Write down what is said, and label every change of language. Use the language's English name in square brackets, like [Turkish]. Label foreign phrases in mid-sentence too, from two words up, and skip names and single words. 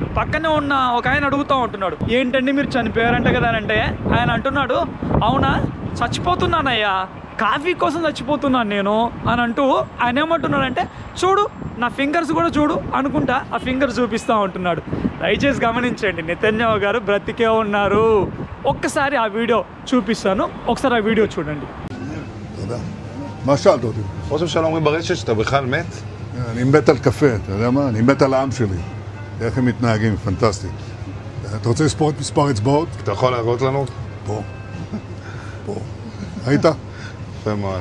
[Telugu] పక్కనే ఉన్న ఒక ఆయన అడుగుతూ ఉంటున్నాడు, ఏంటండి మీరు చనిపోయారంట కదా అని అంటే, ఆయన అంటున్నాడు, అవునా, చచ్చిపోతున్నానయ్యా, కాఫీ కోసం చచ్చిపోతున్నాను నేను అని అంటూ ఆయన ఏమంటున్నాడంటే, చూడు నా ఫింగర్స్ కూడా చూడు అనుకుంటా ఆ ఫింగర్స్ చూపిస్తూ ఉంటున్నాడు. దయచేసి గమనించండి, నెతన్యాహు గారు బ్రతికే ఉన్నారు. ఒక్కసారి ఆ వీడియో చూపిస్తాను, ఒకసారి ఆ వీడియో చూడండి. [Hebrew] מה שאלת אותי? ראש הממשלה אומרים ברשת שאתה בכלל מת? אני מת על קפה, אתה יודע מה? אני מת על העם שלי. איך הם מתנהגים, פנטסטי. אתה רוצה לספור את מספר אצבעות? אתה יכול להראות לנו? פה. היית? יפה מאוד.